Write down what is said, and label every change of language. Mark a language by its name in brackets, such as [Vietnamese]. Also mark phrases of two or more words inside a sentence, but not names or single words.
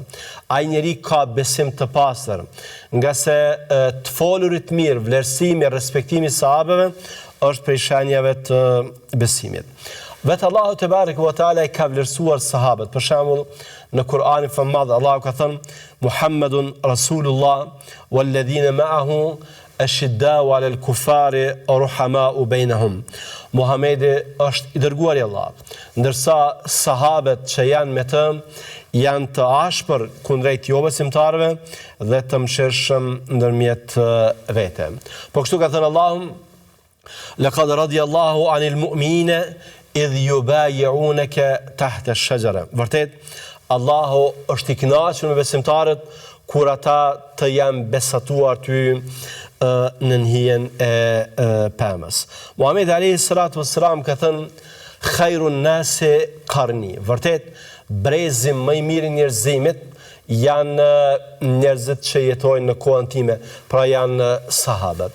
[Albanian] Ai njeri ka besim të pastër, nga se të folurit mirë, vlerësimi, respektimi sahabeve është prej shenjave të besimit. Vetë Allahu [Arabic] تبارك وتعالى [Albanian] i ka vlerësuar sahabët. Për shembull, në Kur'anin e Madh Allahu ka thënë: [Arabic] محمد رسول الله والذين معه أشداء على الكفار رحماء بينهم. [Albanian] Muhamedi është i dërguari i Allahut, ndërsa sahabët që janë me të janë të ashpër kundrejt jo besimtarëve dhe të mëshirshëm ndërmjet vete. Po kështu ka thënë Allahu: [Arabic] لقد رضي الله عن المؤمنين إذ يبايعونك تحت الشجرة. [Albanian] Vërtet, Allahu është i kënaqur me besimtarët kur ata të janë besatuar ty në hijen e pemës. Muhamedi [Arabic] عليه الصلاة والسلام [Albanian] ka thënë: [Arabic] خير الناس قرني. [Albanian] Vërtet, brezi më i mirë i njerëzimit janë njerëzit që jetojnë në kohën time, pra janë sahabët.